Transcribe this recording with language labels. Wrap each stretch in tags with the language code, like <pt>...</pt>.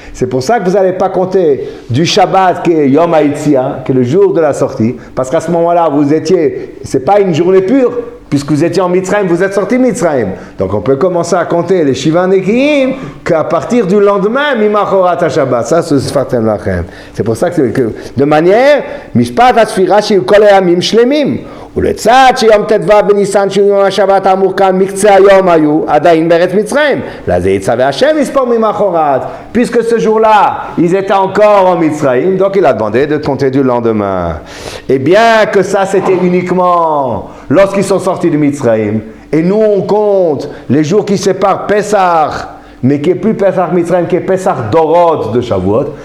<fr>C'est pour ça que vous n'allez pas compter du Shabbat qui est Yom HaYetziah, qui est le jour de la sortie, parce qu'à ce moment-là, vous étiez, c'est pas une journée pure, puisque vous étiez en Mitzrayim, vous êtes sorti de Mitzrayim. Donc on peut commencer à compter les Shiva Nekim qu'à partir du lendemain,</fr> <he>Mimachorat HaShabbat.</he> <fr>Ça, c'est Sfartem Lachem. C'est pour ça que de manière,</fr> <he>Mishpat HaSfira Shil Kol Hayamim Shlemim. ולצד שיום ט"ו בניסן של יום השבת האמור כאן מקצה היום היו עדיין בארץ מצרים. לזה יצווה השם לספור ממחרת.</he> <fr>Puisque ce jour-là, ils étaient encore en Mitzrayim, donc il a demandé de compter du lendemain. Et bien que ça c'était uniquement lorsqu'ils sont sortis de Mitzrayim, et nous on compte les jours qui séparent Pesach, mais qui est plus Pesach Mitzrayim, qui est Pesach Dorot de Shavuot.</fr>